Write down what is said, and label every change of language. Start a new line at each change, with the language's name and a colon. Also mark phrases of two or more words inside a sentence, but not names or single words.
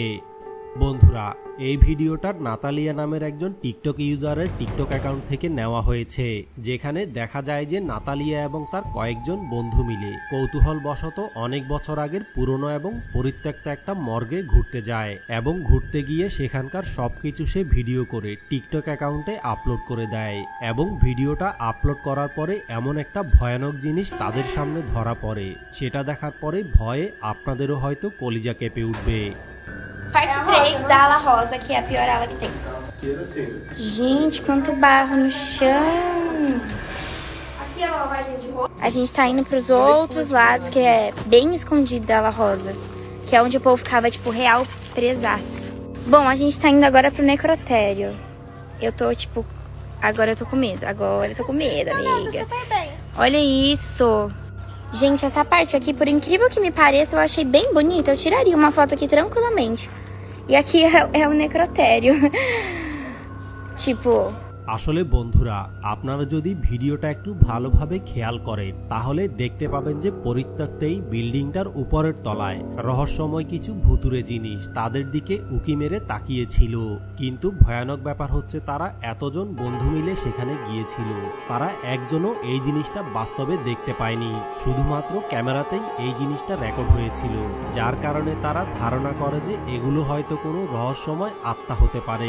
Bangla: বন্ধুরা, এই ভিডিওটা নাতালিয়া নামের একজন টিকটক ইউজারের টিকটক অ্যাকাউন্ট থেকে নেওয়া হয়েছে, যেখানে দেখা যায় যে নাতালিয়া এবং তার কয়েকজন বন্ধু মিলে কৌতূহলবশত অনেক বছর আগের পুরনো এবং পরিত্যক্ত একটা মর্গে ঘুরতে যায় এবং ঘুরতে গিয়ে সেখানকার সবকিছু সে ভিডিও করে টিকটক অ্যাকাউন্টে আপলোড করে দেয় এবং ভিডিওটা আপলোড করার পরে এমন একটা ভয়ানক জিনিস তাদের সামনে ধরা pode, সেটা দেখার পরে ভয়ে আপনাদেরও হয়তো কলিজা কেঁপে উঠবে।
Portuguese: Parte 3 da ala rosa, que é a pior ala que tem. Gente, quanto barro no chão. Aqui é a lavagem de roupa. A gente tá indo pros outros lados, que é bem escondido da ala rosa. Que é onde o povo ficava, tipo, real presaço. Bom, a gente tá indo agora pro necrotério. Eu tô, tipo... Agora eu tô com medo. Agora eu tô com medo, amiga. Olha isso. Gente, essa parte aqui, por incrível que me pareça, eu achei bem bonita. Eu tiraria uma foto aqui tranquilamente. E aqui é o necrotério. Tipo...
Bangla: আসলে বন্ধুরা, আপনারা যদি ভিডিওটা একটু ভালোভাবে খেয়াল করেন তাহলে দেখতে পাবেন যে পরিত্যক্ত এই বিল্ডিংটার উপরের তলায় রহস্যময় কিছু ভুতুরে জিনিস তাদের দিকে উকি মেরে তাকিয়েছিল। কিন্তু ভয়ানক ব্যাপার হচ্ছে তারা এতজন বন্ধু মিলে সেখানে গিয়েছিল, তারা একজনও এই জিনিসটা বাস্তবে দেখতে পায়নি, শুধুমাত্র ক্যামেরাতেই এই জিনিসটা রেকর্ড হয়েছিল, যার কারণে তারা ধারণা করে যে এগুলো হয়তো কোনো রহস্যময় আত্মা হতে পারে।